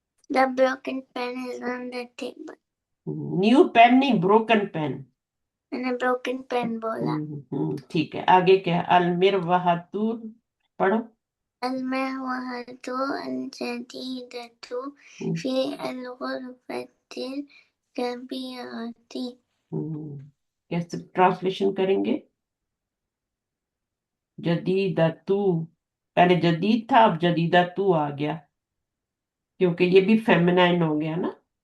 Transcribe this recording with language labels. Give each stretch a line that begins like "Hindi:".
English: The broken pen is on the table. New pen
Hindi: नहीं,
English: broken pen.
Hindi: मैंने
English: broken pen
Hindi: बोला. ठीक है, आगे क्या है? अलमिरवहतु पढ़ो.
Arabic: المروحة الجديدة في الغرفة الكبيرة.
Hindi: कैसे ट्रांसलेशन करेंगे? जदीदा तू, पहले जदीद था, अब जदीदा तू आ गया, क्योंकि ये भी फेमिनाइन हो गया ना,